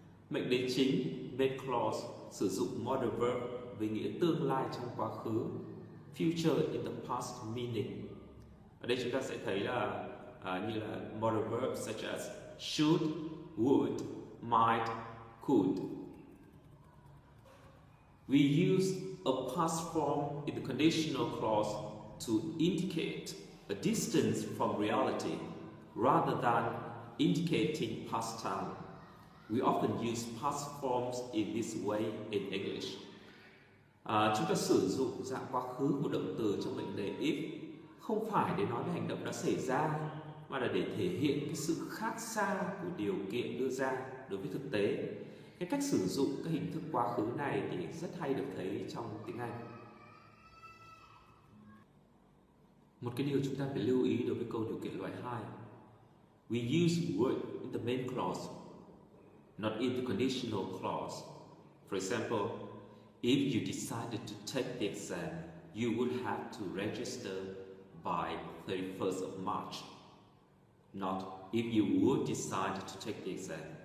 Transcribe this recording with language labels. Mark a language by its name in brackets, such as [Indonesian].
[Vietnamese] Mệnh đề chính main clause sử dụng modal verb với nghĩa tương lai trong quá khứ, [English] future in the past meaning. [Vietnamese] Ở đây chúng ta sẽ thấy là như là [English] modal verbs such as should, would, might, could. We use a past form in the conditional clause to indicate a distance from reality rather than indicating past time. We often use past forms in this way in English. [Vietnamese] Chúng ta sử dụng dạng quá khứ của động từ trong mệnh đề if không phải để nói về hành động đã xảy ra, mà là để thể hiện cái sự khác xa của điều kiện đưa ra đối với thực tế. Cái cách sử dụng các hình thức quá khứ này thì rất hay được thấy trong tiếng Anh. Một cái điều chúng ta phải lưu ý đối với câu điều kiện loại 2. [English] We use would in the main clause, not in the conditional clause. For example, if you decided to take the exam, you would have to register by 31st of March. Not if you would decide to take the exam.